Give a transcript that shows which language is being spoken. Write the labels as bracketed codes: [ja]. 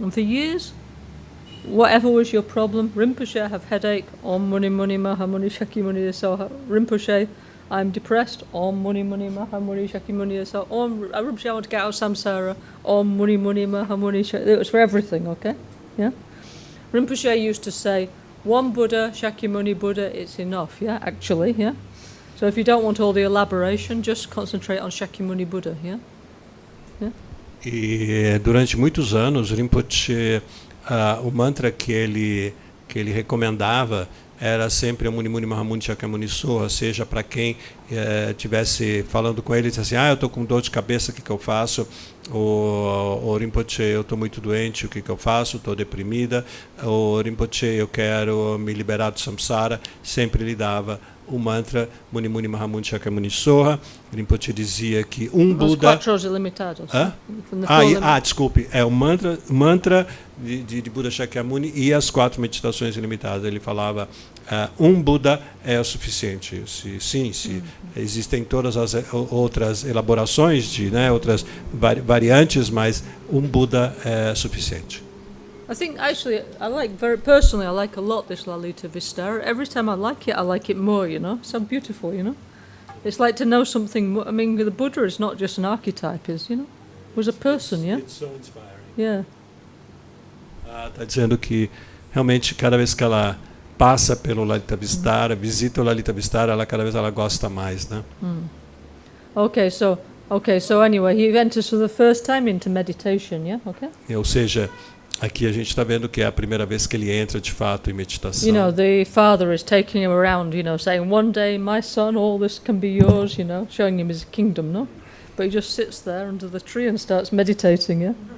[en] And for years, whatever was your problem, Rinpoche, I have headache, Om Muni Muni Maha Muni Shakyamuni Soha, Rinpoche, I'm depressed, Om Muni Muni Maha Muni Shakyamuni Soha, Rinpoche, I want to get out of samsara, Om Muni Muni Maha Muni Shakyamuni. It was for everything, okay? Yeah? Rinpoche used to say, one Buddha, Shakyamuni Buddha, it's enough, yeah, actually, yeah? So if you don't want all the elaboration, just concentrate on Shakyamuni Buddha, yeah? [pt] E durante muitos anos, Rinpoche, o mantra que ele recomendava era sempre Muni Muni Maha Muni Shakyamuni Soha, seja para quem estivesse falando com ele, disse assim, eu estou com dor de cabeça, o que eu faço? O Rinpoche, eu estou muito doente, o que eu faço? Estou deprimida. O Rinpoche, eu quero me liberar do samsara, sempre lhe dava o mantra Muni Muni Mahamuni Shakyamuni Soha. Rinpoche dizia que Os Buda... quatro ilimitados. Desculpe, é o mantra de Buddha Shakyamuni e as 4 meditações ilimitadas. Ele falava, Buda é o suficiente. Se existem todas as outras elaborações, outras variantes, mas Buda é suficiente. [en] I think actually, very personally, I like a lot this Lalitavistara. Every time I like it more, So beautiful, It's like to know something more. I mean, the Buddha is not just an archetype, was a person, yeah? It's so inspiring. Yeah. [pt] Está dizendo que realmente cada vez que ela passa pelo Lalitavistara, visita o Lalitavistara, cada vez ela gosta mais, né? [en] Okay, so anyway, he enters for the first time into meditation, yeah? Okay. [pt] Ou seja, aqui a gente está vendo que é a primeira vez que ele entra de fato em meditação. [en] The father is taking him around, saying, one day, my son, all this can be yours, showing him his kingdom, no? But he just sits there under the tree and starts meditating, yeah?